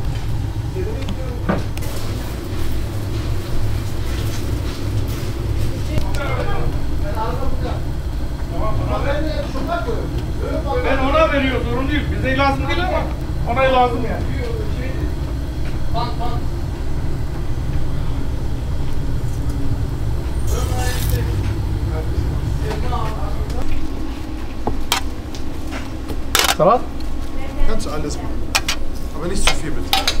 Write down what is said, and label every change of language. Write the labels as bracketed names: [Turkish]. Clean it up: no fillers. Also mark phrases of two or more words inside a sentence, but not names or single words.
[Turkish] Seni bekliyorum. Ben ona veriyorum, sorun değil. Bize lazım değil ama ona lazım yani. [German] Salat? Kannst du alles machen. Aber nicht zu viel bitte.